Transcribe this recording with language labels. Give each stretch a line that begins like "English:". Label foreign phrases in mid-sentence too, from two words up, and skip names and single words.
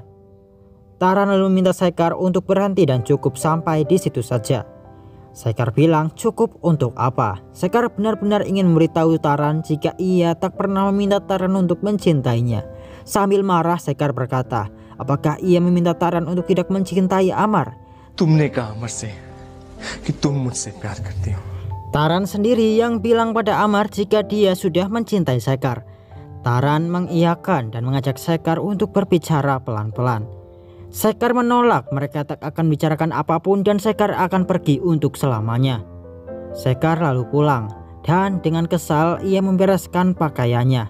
Indonesian: Taran lalu meminta Sekar untuk berhenti dan cukup sampai di situ saja. Sekar bilang cukup untuk apa? Sekar benar-benar ingin memberitahu Taran jika ia tak pernah meminta Taran untuk mencintainya. Sambil marah Sekar berkata, apakah ia meminta Taran untuk tidak mencintai Amar?
Hindi: तुमने कहा अमर से कि तुम मुझसे प्यार करती हो.
Indonesian: Taran sendiri yang bilang pada Amar jika dia sudah mencintai Sekar. Taran mengiyakan dan mengajak Sekar untuk berbicara pelan-pelan. Sekar menolak, mereka tak akan bicarakan apapun dan Sekar akan pergi untuk selamanya. Sekar lalu pulang dan dengan kesal ia membereskan pakaiannya.